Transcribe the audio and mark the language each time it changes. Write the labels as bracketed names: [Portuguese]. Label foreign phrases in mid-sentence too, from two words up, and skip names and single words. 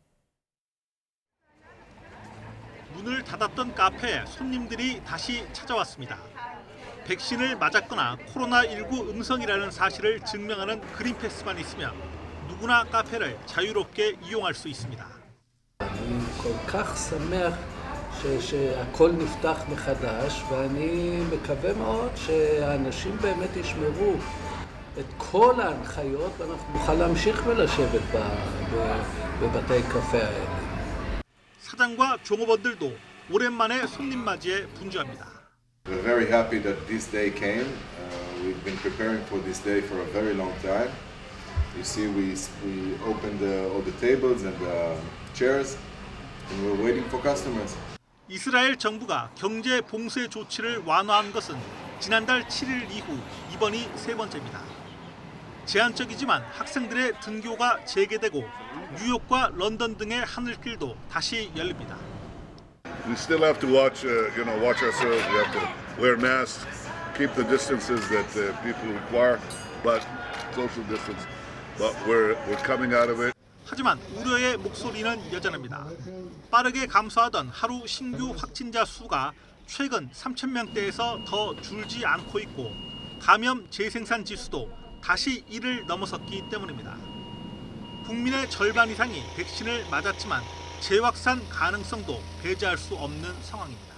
[Korean] 문을 닫았던 카페에 손님들이 다시 찾아왔습니다. 백신을 맞았거나 코로나19 음성이라는 사실을 증명하는 그린패스만 있으면 누구나 카페를 자유롭게 이용할 수 있습니다. [Hebrew] שהכל נפתח מחדש ואני מקווה מאוד שהאנשים באמת ישמרו את כל ההנחיות ואנחנו נוכל להמשיך ולשבת בבתי קפה האלה. [Korean] 사장과 종업원들도 오랜만에 손님 맞이에 분주합니다. [English] We're very happy that this day came. We've been preparing for this day for a very long time. You see, we opened all the tables and the chairs, and we're waiting for customers. [Korean] 이스라엘 정부가 경제 봉쇄 조치를 완화한 것은 지난달 7일 이후 이번이 세 번째입니다. 제한적이지만 학생들의 등교가 재개되고 뉴욕과 런던 등의 하늘길도 다시 열립니다. [English] We still have to watch ourselves. We have to wear masks, keep the distances that people require, but social distance. But we're coming out of it. [Korean] 하지만 우려의 목소리는 여전합니다. 빠르게 감소하던 하루 신규 확진자 수가 최근 3,000명대에서 더 줄지 않고 있고 감염 재생산 지수도 다시 1을 넘어섰기 때문입니다. 국민의 절반 이상이 백신을 맞았지만 재확산 가능성도 배제할 수 없는 상황입니다.